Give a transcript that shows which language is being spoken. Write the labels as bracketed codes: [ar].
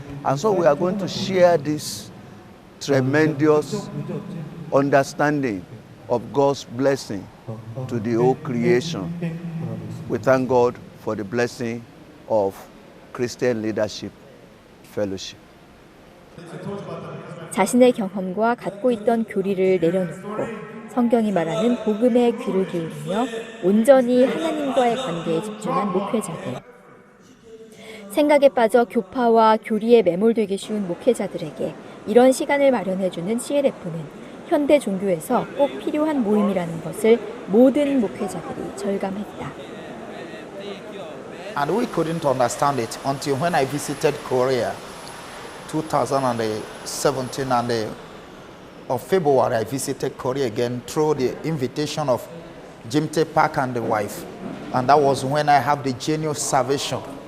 [en] And so we are going to share this tremendous understanding of God's blessing to the whole creation. We thank God for the blessing of Christian Leadership Fellowship. [ko] 자신의 경험과 갖고 있던 교리를 내려놓고 성경이 말하는 복음의 귀를 기울이며 온전히 하나님과의 관계에 집중한 목회자들. 생각에 빠져 교파와 교리에 매몰되기 쉬운 목회자들에게 이런 시간을 마련해주는 CLF는 현대 종교에서 꼭 필요한 모임이라는 것을 모든 목회자들이 절감했다. [en] And we couldn't understand it until when I visited Korea 2017 and of February I visited Korea again through the invitation of Jim Tae Park and the wife, and that was when I have the genuine salvation.